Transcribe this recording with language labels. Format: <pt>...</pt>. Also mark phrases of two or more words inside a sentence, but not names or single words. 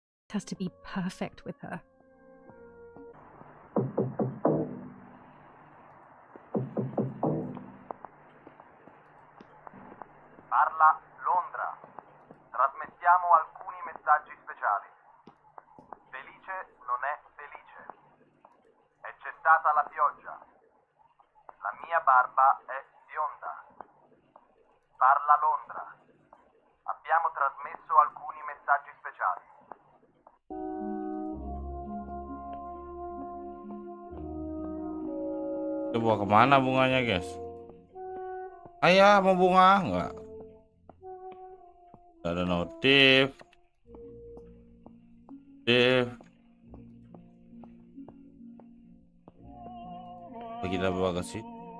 <en>has to be perfect with her.</en> <it>Parla Londra. Trasmettiamo alcuni messaggi speciali. Felice non è felice. È cessata la pioggia. La mia barba è bionda. Parla Londra. Abbiamo trasmesso alcuni messaggi speciali.</it> <id>Coba kemana bunganya, guys? Ayah mau bunga nggak? Nggak ada notif. Apa kita bawa ke situ?</id>